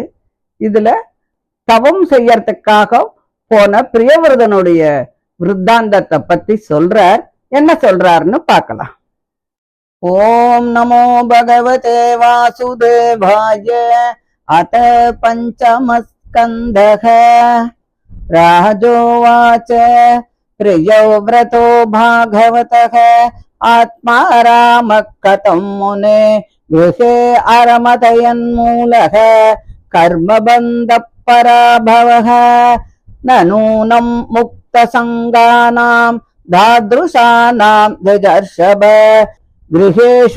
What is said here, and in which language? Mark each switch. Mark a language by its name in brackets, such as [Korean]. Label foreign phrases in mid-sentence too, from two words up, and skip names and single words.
[Tamil] இதுல தவம் செய்யறதுக்காக போன பிரியவர்தனுடைய விருத்தாந்தத்தை பத்தி சொல்றார். என்ன சொல்றாருன்னு பார்க்கலாம். [Sanskrit] ओं नमो भगवते वासुदेवाय. अथ पञ्चमस्कन्धः. ராஜோவாச்ச प्रियो व्रतो भागवतः आत्मा रामः कथं मुने गृहे अरमतयन्मूलः कर्मबन्धः पराभवः न नूनं मुक्तसङ्गानां दादृशानां दजर्षभ गृहेषु